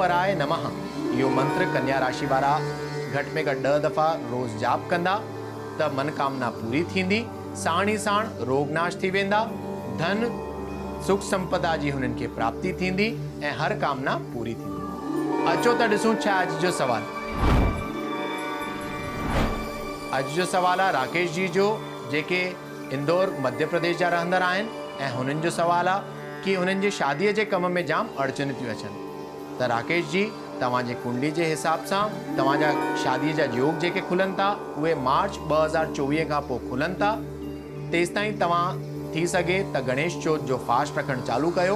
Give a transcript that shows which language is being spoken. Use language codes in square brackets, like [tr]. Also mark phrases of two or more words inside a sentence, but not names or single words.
[sd] इहो मंत्र कन्या राशि वारा घटि में घटि 10 दफ़ा रोज़ जाप कंदा त मनोकामना पूरी थींदी। साण ई साण रोग नाश थी वेंदा, धन सुख संपदा जी हुननि खे प्राप्ति थींदी ऐं हर कामना पूरी थींदी। अचो त ॾिसूं छा अॼु जो सवाल। अॼु जो सवाल आहे राकेश जी जो, जेके इंदौर मध्य प्रदेश जा रहंदड़ आहिनि ऐं हुननि जो सवाल आहे कि हुननि जे शादीअ जे कम में जाम अड़चन थियूं अचनि। त राकेश जी, तव्हांजे कुंडली जे हिसाब सां तव्हांजा शादीअ जा योग जेके खुलनि था उहे मार्च 2024 खां पोइ खुलनि था। तेसि ताईं तव्हां थी सघे त गणेश चौथ जो फास्ट रखणु चालू कयो।